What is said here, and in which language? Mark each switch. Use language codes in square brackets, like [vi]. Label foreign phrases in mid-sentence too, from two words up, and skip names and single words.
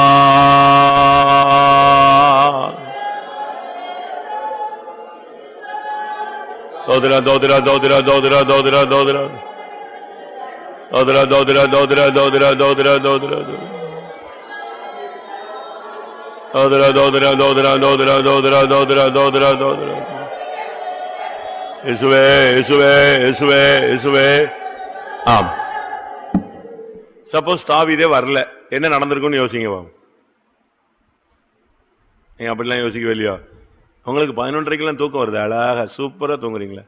[ta] Dodra dodra dodra dodra dodra dodra. Dodra dodra dodra dodra dodra dodra dodra dodra dodra dodra dodra dodra dodra dodra. இயேசுவே இயேசுவே இயேசுவே இயேசுவே. ஆம். சப்போஸ் தாவீதே வரல, என்ன நடந்திருக்கும்னு யோசிங்க. நீங்க அப்படிலாம் யோசிக்கவே இல்லையா? உங்களுக்கு 11:30 தூக்கம் வருது, அழகா சூப்பரா தூங்குறீங்களா?